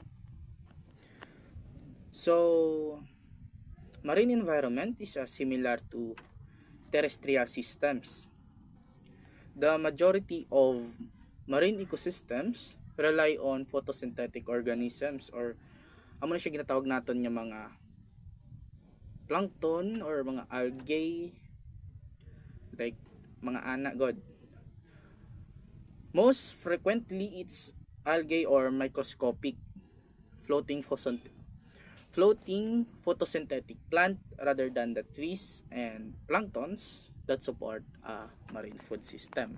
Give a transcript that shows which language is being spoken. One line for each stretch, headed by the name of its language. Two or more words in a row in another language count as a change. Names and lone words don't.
English: So, marine environment is similar to terrestrial systems. The majority of marine ecosystems rely on photosynthetic organisms or
Hiligaynon: amo na siya ginatawag naton nga mga plankton or mga algae like mga ana god.
English: Most frequently it's algae or microscopic floating photosynthetic plant rather than the trees and planktons that support a marine food system.